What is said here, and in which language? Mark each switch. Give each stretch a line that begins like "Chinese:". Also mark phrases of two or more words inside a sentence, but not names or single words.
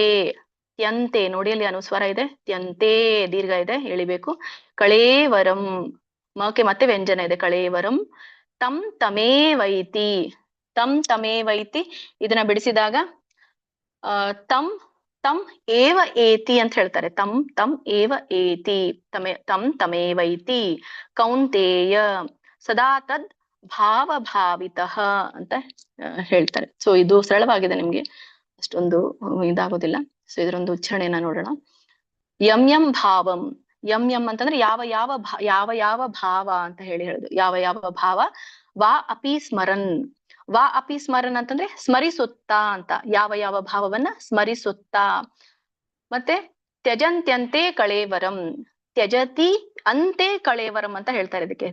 Kannada: ತ್ಯಂತೆ ನೋಡಿ, ಅಲ್ಲಿ ಅನುಸ್ವಾರ ಇದೆ. ತ್ಯಂತೆ ದೀರ್ಘ ಇದೆ, ಎಳಿಬೇಕು. ಕಳೇವರಂ ಮಕ್ಕೆ ಮತ್ತೆ ವ್ಯಂಜನ ಇದೆ.
Sanskrit: ಕಳೇವರಂ ತಂ ತಮೇವೈತಿ. ತಂ ತಮೇವೈತಿ
Kannada: ಇದನ್ನ ಬಿಡಿಸಿದಾಗ
Sanskrit: ತಂ ತಂ ಏವ ಏತಿ
Kannada: ಅಂತ ಹೇಳ್ತಾರೆ.
Sanskrit: ತಂ ತಂ ಏವ ಏತಿ. ತಂ ತಮೇವೈತಿ ಕೌಂತೇಯ ಸದಾ ತದ್ ಭಾವ ಭಾವಿತಃ
Kannada: ಅಂತ ಹೇಳ್ತಾರೆ. ಸೊ ಇದು ಸರಳವಾಗಿದೆ, ನಿಮ್ಗೆ ಅಷ್ಟೊಂದು ಇದಾಗೋದಿಲ್ಲ. ಸೊ ಇದರೊಂದು ಉಚ್ಚಾರಣೆಯನ್ನ ನೋಡೋಣ.
Sanskrit: ಯಂ ಯಂ ಭಾವಂ. ಯಂ ಯಂ
Kannada: ಅಂತಂದ್ರೆ ಯಾವ ಯಾವ ಭಾವ ಅಂತ ಹೇಳುದು. ಯಾವ ಯಾವ ಭಾವ.
Sanskrit: ವಾ ಅಪಿ ಸ್ಮರನ್. ವಾ ಅಪಿ ಸ್ಮರನ್
Kannada: ಅಂತಂದ್ರೆ ಸ್ಮರಿಸುತ್ತಾ ಅಂತ. ಯಾವ ಯಾವ ಭಾವವನ್ನ ಸ್ಮರಿಸುತ್ತಾ. ಮತ್ತೆ
Sanskrit: ತ್ಯಜಂತ್ಯಂತೆ ಕಳೇವರಂ. ತ್ಯಜತಿ ಅಂತೆ ಕಳೇವರಂ
Kannada: ಅಂತ ಹೇಳ್ತಾರೆ ಇದಕ್ಕೆ.